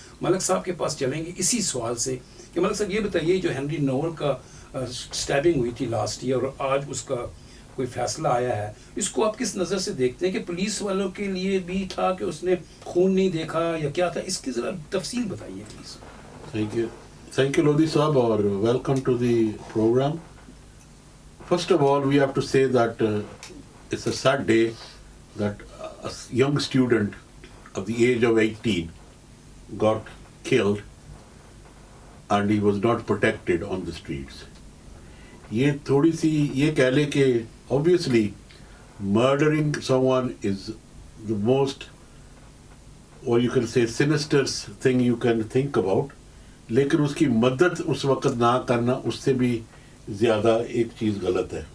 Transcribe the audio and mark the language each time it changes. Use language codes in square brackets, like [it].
[ur] ملک صاحب کے پاس چلیں گے اسی سوال سے کہ ملک صاحب یہ بتائیے جو ہینری نوول کا سٹیپنگ ہوئی تھی لاسٹ ایئر اور آج اس کا کوئی فیصلہ آیا ہے, اس کو آپ کس نظر سے دیکھتے ہیں کہ پولیس والوں کے لیے بھی تھا کہ اس نے خون نہیں دیکھا یا کیا تھا, اس کی ذرا تفصیل بتائیے پلیز. [en] Thank you Lodhi صاحب اور welcome to the programme. First of all we have to say that it's a sad day that a young student of the age of 18 got killed and he was not protected on the streets. [ur] یہ تھوڑی سی یہ کہہ لیں کہ [en] obviously murdering someone is the most, or you can say sinister thing you can think about, [ur] لیکن اس کی مدد اس وقت نہ کرنا اس سے بھی زیادہ ایک چیز غلط ہے.